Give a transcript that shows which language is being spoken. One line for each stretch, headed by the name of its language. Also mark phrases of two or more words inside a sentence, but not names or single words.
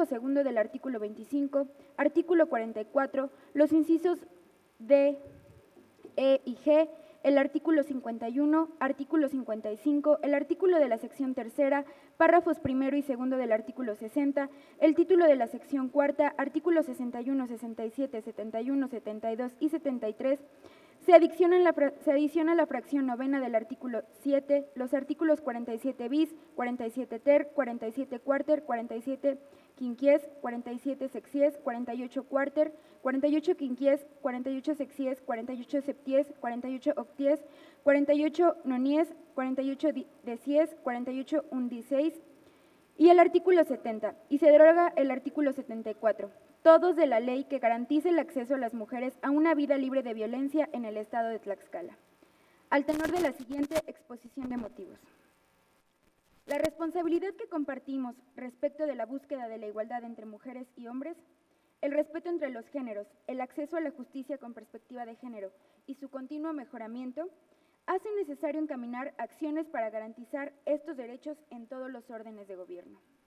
Spanish: segundo del artículo 25, artículo 44, los incisos D, E y G, el artículo 51, artículo 55, el artículo de la sección tercera, párrafos primero y segundo del artículo 60, el título de la sección cuarta, artículos 61, 67, 71, 72 y 73, se adiciona la fracción novena del artículo 7, los artículos 47 bis, 47 ter, 47 cuarter, 47 quinquies, 47 sexies, 48 cuarter, 48 quinquies, 48 sexies, 48 septies, 48 octies, 48 nonies, 48 decies, 48 undicies y el artículo 70, y se deroga el artículo 74, todos de la ley que garantice el acceso a las mujeres a una vida libre de violencia en el estado de Tlaxcala. Al tenor de la siguiente exposición de motivos. La responsabilidad que compartimos respecto de la búsqueda de la igualdad entre mujeres y hombres, el respeto entre los géneros, el acceso a la justicia con perspectiva de género y su continuo mejoramiento, hace necesario encaminar acciones para garantizar estos derechos en todos los órdenes de gobierno.